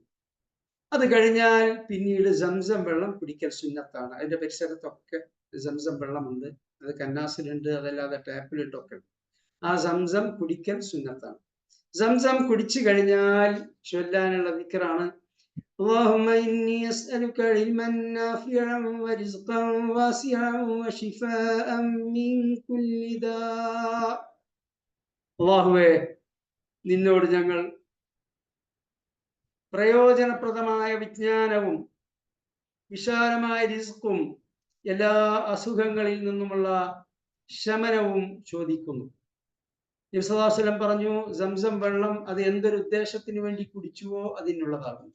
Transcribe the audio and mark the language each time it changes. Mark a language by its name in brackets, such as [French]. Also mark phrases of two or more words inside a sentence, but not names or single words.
[Malayalam] അത് കഴിഞ്ഞാൽ പിന്നീട് സംസം വെള്ളം കുടിക്കൽ സുന്നത്താണ്. അതിന്റെ പരിസരത്തൊക്കെ സംസം വെള്ളമുണ്ട്. അത് കന്നാസിലുണ്ട്, അതല്ലാതെ ടാപ്പിലിട്ടൊക്കെ ഉണ്ട്. ആ സംസം കുടിക്കൽ സുന്നത്താണ്. സംസം കുടിച്ചു കഴിഞ്ഞാൽ ചൊല്ലാനുള്ള ദിക്റാണ് [Arabic] اللهم إني أسألك علما نافعا ورزقا واسعا وشفاء من كل داء. [Malayalam] അല്ലാഹുവേ, നിന്നോട് ഞങ്ങൾ പ്രയോജനപ്രദമായ വിജ്ഞാനവും വിശാലമായ റിസ്ക്കും എല്ലാ അസുഖങ്ങളിൽ നിന്നുമുള്ള ശമനവും ചോദിക്കുന്നു. നബി [Arabic] صلى الله عليه وسلم [Malayalam] പറഞ്ഞു, സംസം വെള്ളം അത് എന്തൊരു ഉദ്ദേശത്തിന് വേണ്ടി കുടിച്ചുവോ അതിനുള്ളതാകും.